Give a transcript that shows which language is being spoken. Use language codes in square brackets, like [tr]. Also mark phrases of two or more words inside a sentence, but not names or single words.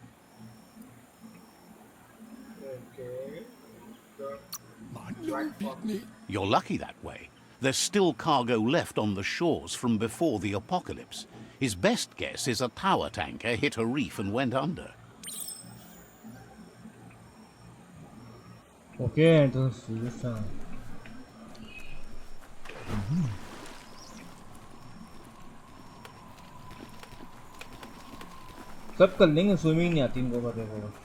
[en] You're lucky that way. There's still cargo left on the shores from before the apocalypse. His best guess is a tower tanker hit a reef and went under. [es] Okay, entonces ya está. [hi] सब कर लेंगे, स्विमिंग नहीं आती इनको, बताओ।